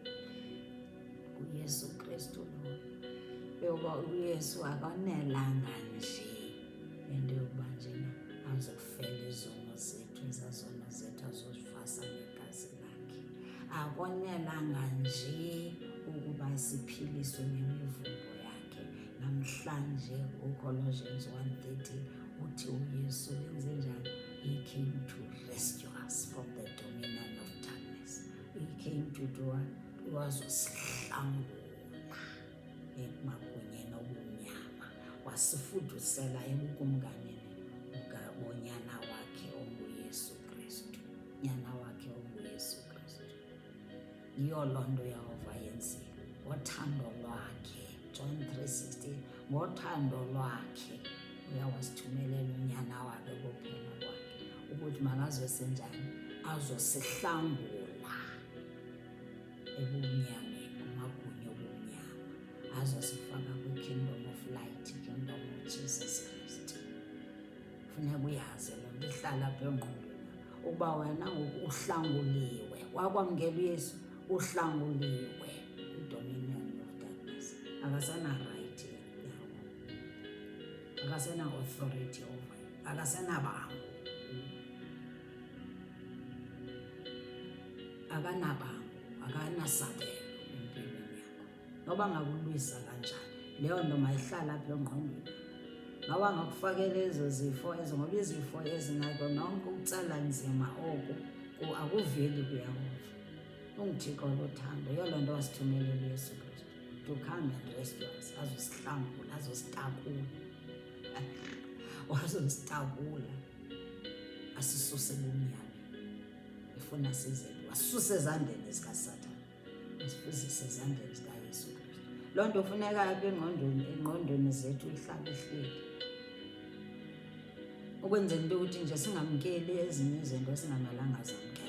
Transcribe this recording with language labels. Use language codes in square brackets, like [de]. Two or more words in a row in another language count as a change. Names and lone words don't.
[xh] uYesu Kristu lo, yoba uYesu akanelanga nje into yokuba njena azokufela izono zethu, ezazono zethu azozivasa ngegazi lakhe. Akonelanga nje ukuba siphiliswe ngemivumbo yakhe. Namhlanje uColossians 1:13 uthi uYesu wenze njani? [en] He came to rescue us from the dominion of darkness. He came to do what? [xh] Wazosihlangula emagunyeni obumnyama, wasifudusela ebukumkanini bonyana wakhe onguYesu Kristu. Nyana wakhe onguYesu Kristu. Yiyo loo nto Yehova yenzile ngothando lwakhe. John 3:16, ngothando lwakhe uyawasithumelela unyana wakhe kophela kwakhe, ukuthi makazosenjani? Azosihlangula ebumnyameni, kumagunya obumnyama, azosifaka kwi- [en] kingdom of light, kingdom of Jesus Christ. [xh] Funeka uyazi loo nto, ihlala apha engqondweni ukuba wena ngoku uhlanguliwe, wakwamkela uYesu, uhlanguliwe i- [en] dominion of darkness. [xh] Akasena-right yawo, akasena- [en] authority over you, [xh] akasenabango, akanabango, akanasabelo empilweni yakho. Noba ngakulwisa kanjani, leyo nto mayihlala apha engqondweni. Noba ngakufakela ezo zifo ezo, ngoba izifo ezingako nonke ukutsala nzima oku akuveli kuYehova. UnguThixo lothando, yiyo loo nto wasithumelela uYesu Kristu [en] to come and rescue us, [xh] azosihlangula, azositakula, wazositakula asisuse ebumnyameni. Efuna sizele, wasisusa ezandleni zikaSathane, asifuzise ezandleni zikaYesu Kristu. Loo nto funeka apha engqondweni zethu ihlale ihleli, ukwenzela into yokuthi nje singamkeli ezinye izinto esingamelanga zamkela.